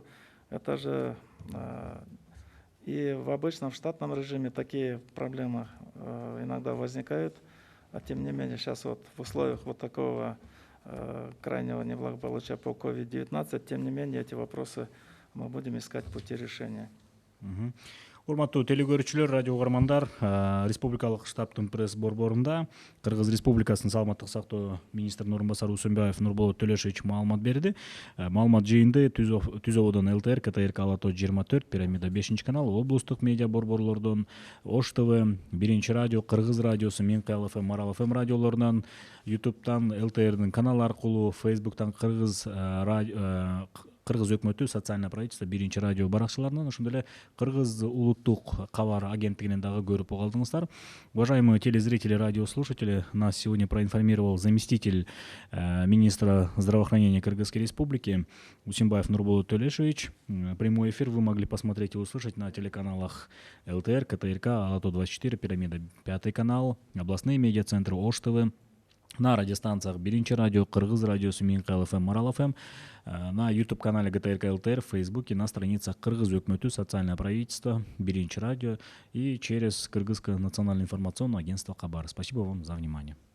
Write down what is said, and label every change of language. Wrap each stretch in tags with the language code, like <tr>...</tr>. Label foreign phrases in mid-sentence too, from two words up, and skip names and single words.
<ru>Это же и в обычном штатном режиме такие проблемы иногда возникают, а тем не менее сейчас вот в условиях вот такого крайнего неблагополучия по COVID-19, тем не менее эти вопросы мы будем искать пути решения.</ru> <ky>Урматтуу телегөрүүчүлөр, радио угармандар, Республикалык штабтын пресс борборунда Кыргыз Республикасынын саламаттык сактоо министринин орун басары Усунбаев Нурболот Төлешович маалымат берди. Маалымат жыйынды Түз Ободон ЛТР, КТРК Алато 24, Пирамида 5 канал, облустук медиа борборлордон, Ош ТВ, Биринчи радио, Кыргыз радиосу, Менкал ФМ, Марал ФМ радиолорунан, Ютубтан, ЛТРдин канал аркылуу, Фейсбуктан Кыргыз өкмөтү,</ky> <ru>социальное правительство,</ru> <ky>Биринчи радио баракчыларынан, ошондой эле Кыргыз улуттук кабар агенттигинен дагы көрүп калдыңыздар.</ky> <ru>Уважаемые телезрители, радиослушатели, нас сегодня проинформировал заместитель министра здравоохранения Кыргызской Республики Усимбаев Нурболот Төлешович. Прямой эфир вы могли посмотреть и услышать на телеканалах ЛТР, КТРК, Алато 24, Пирамида 5 канал, областные медиацентры, Ош ТВ, на радиостанциях Биринчи радио, Кыргыз радиосу, Менкал ФМ, Марал ФМ, на YouTube-канале ГТРК ЛТР, в Фейсбуке, на страницах Кыргыз өкмөтү, социальное правительство, Биринчи радио и через Кыргызское национальное информационное агентство Кабар. Спасибо вам за внимание.</ru>